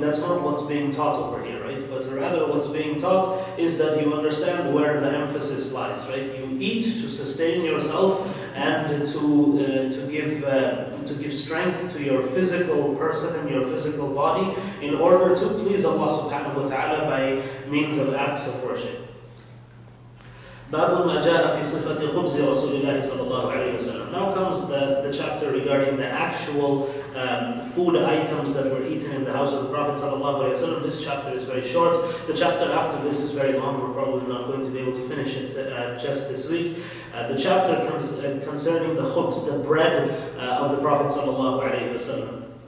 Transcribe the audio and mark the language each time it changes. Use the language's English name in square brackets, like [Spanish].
[English] That's not what's being taught over here, right? But rather what's being taught is that you understand where the emphasis lies, right? You eat to sustain yourself and to give strength to your physical person and your physical body in order to please Allah subhanahu wa ta'ala by means of acts of worship. [Arabic] باب ما جاء في صفة خبز رسول الله صلى الله عليه وسلم. [English] Now comes the chapter regarding the actual food items that were eaten in the house of the Prophet [Arabic] صلى الله عليه وسلم. [English] This chapter is very short. The chapter after this is very long. We're probably not going to be able to finish it just this week. The chapter concerning the khubz, the bread of the Prophet [Arabic] صلى الله عليه وسلم.